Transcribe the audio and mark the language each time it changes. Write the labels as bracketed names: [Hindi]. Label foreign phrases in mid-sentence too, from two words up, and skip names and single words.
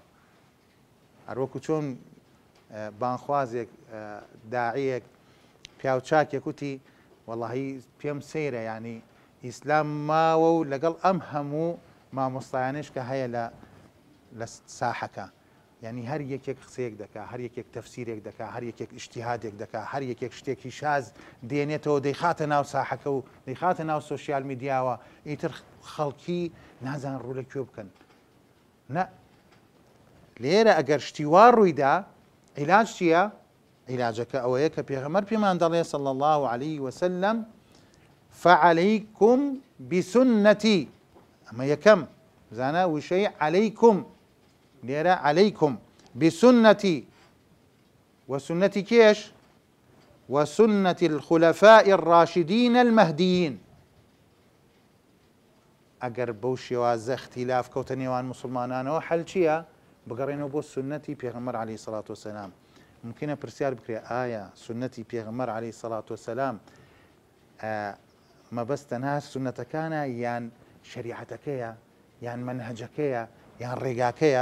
[Central Kurdish] هەروەکو چۆن بانخوازێک داعیەک پیاوچاکێک وتی وەڵاهی پێم سەیرە یعنی ئیسلام ماوە و لەگەڵ ئەم هەموو مامۆستایانش کە هەیە لە ساحەکە، یعنی هەر یەکێک قسەیەک دەکا، هەر یەکێک تەفسیرێک دەکا، هەر یەکێک ئیجتیهادێک دەکا، هەر یەکێک شتێکی شاز دێنێتەوە دەیخاتە ناو ساحەکە و دەیخاتە ناو [English] social media, [Central Kurdish] ئیتر خەڵکی نازان ڕوو لە کوێ بکەن. نە، لێرە ئەگەر شتی وا ڕوویدا عیلاج چییە؟ عیلاجەکە ئەوەیە کە پێغەمبەر پێمان دەڵێ [Arabic] صلى الله عليه وسلم فعليكم بسنتي، [Central Kurdish] ئەمە یەکەم زانە وشەی عەلەیکم، لێرە [Arabic] عەلەیکم بسنتي وسنتي [Central Kurdish] کێش؟ [Arabic] وسنة الخلفاء الراشدين المهديين. [Central Kurdish] ئەگەر بەو شێوازە اختیلاف کەوتە نێوان مسلمانانەوە حەل چییە؟ بگەڕێنەوە بۆ سنەتی پێغەمبەر [Arabic] عەلەیهی سەڵات وسەلام. [Central Kurdish] ممکنە پرسیار بکرێ ئایا سنەتی پێغەمبەر [Arabic] عەلەیهی سەڵات وسەلام [Central Kurdish] مەبەستە تەنها سنەتەکانە یان شەریعەتەکەیە یان مەنهەجەکەیە یان ڕێگاکەیە؟